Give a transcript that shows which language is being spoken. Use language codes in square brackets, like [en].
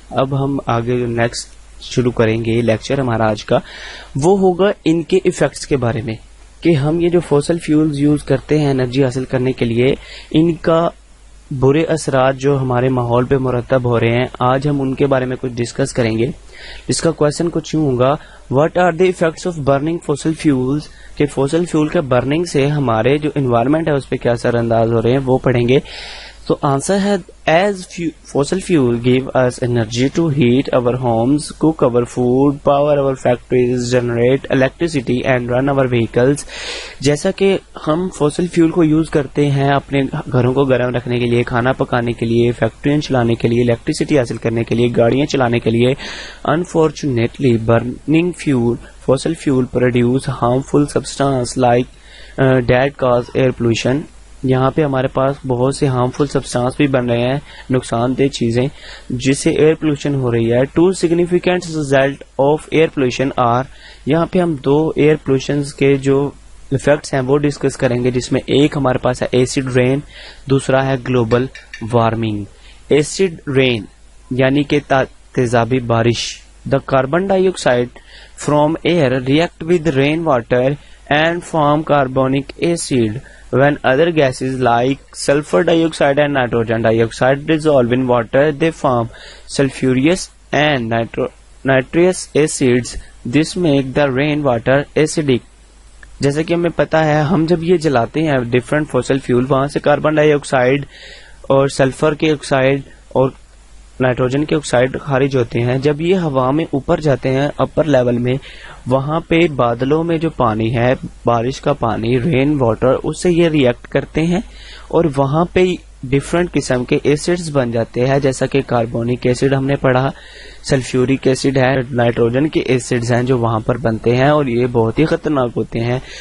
[ur] اب ہم آگے جو نیکسٹ شروع کریں گے لیکچر ہمارا آج کا وہ ہوگا ان کے ایفیکٹس کے بارے میں کہ ہم یہ جو فوسل فیولز یوز کرتے ہیں انرجی حاصل کرنے کے لیے ان کا برے اثرات جو ہمارے ماحول پہ مرتب ہو رہے ہیں آج ہم ان کے بارے میں کچھ ڈسکس کریں گے. اس کا کوشچن کچھ یوں ہوگا، [en] what are the effects of burning fossil fuels, [ur] کہ فوسل فیول کے برننگ سے ہمارے جو انوائرمنٹ ہے اس پہ کیا اثر انداز ہو رہے ہیں وہ پڑھیں گے. تو آنسر ہے [en] Is fossil fuel give us energy to heat our homes, cook our food, power our factories, generate electricity and run our vehicles. [ur] جیسا کہ ہم فوسل فیول کو یوز کرتے ہیں اپنے گھروں کو گرم رکھنے کے لیے، کھانا پکانے کے لیے، فیکٹریاں چلانے کے لیے، الیکٹریسٹی حاصل کرنے کے لیے، گاڑیاں چلانے کے لیے. [en] Unfortunately, burning fossil fuel produce harmful substance like that cause air pollution. [ur] یہاں پہ ہمارے پاس بہت سے ہارمفل سبسٹانس بھی بن رہے ہیں، نقصان دہ چیزیں جس سے ایئر پولوشن ہو رہی ہے. [en] two significant result of air pollution are, [ur] یہاں پہ ہم دو ایئر پولوشن کے جو افیکٹس ہیں وہ ڈسکس کریں گے، جس میں ایک ہمارے پاس ہے ایسڈ رین، دوسرا ہے گلوبل وارمنگ. ایسڈ رین یعنی کہ تیزابی بارش. [en] The carbon dye oxide from year react with rain water and form carbonic acid. When other gases like sulfur dioxide and nitrogen dioxide dissolve in water, they form sulfurous and nitrous acids. This make the rain water acidic. [ur] جیسا کہ ہمیں پتا ہے ہم جب یہ جلاتے ہیں ڈفرینٹ فوسل فیول، وہاں سے کاربن ڈائی آکسائڈ اور سلفر کے آکسائڈ اور نائٹروجن کے آکسائڈ خارج ہوتے ہیں. جب یہ ہوا میں اوپر جاتے ہیں اپر لیول میں، وہاں پہ بادلوں میں جو پانی ہے، بارش کا پانی، رین واٹر، اس سے یہ ریئیکٹ کرتے ہیں اور وہاں پہ ڈفرینٹ قسم کے ایسڈز بن جاتے ہیں، جیسا کہ کاربونک ایسڈ ہم نے پڑھا، سلفیورک ایسڈ ہے، نائٹروجن کے ایسڈز ہیں جو وہاں پر بنتے ہیں اور یہ بہت ہی خطرناک ہوتے ہیں.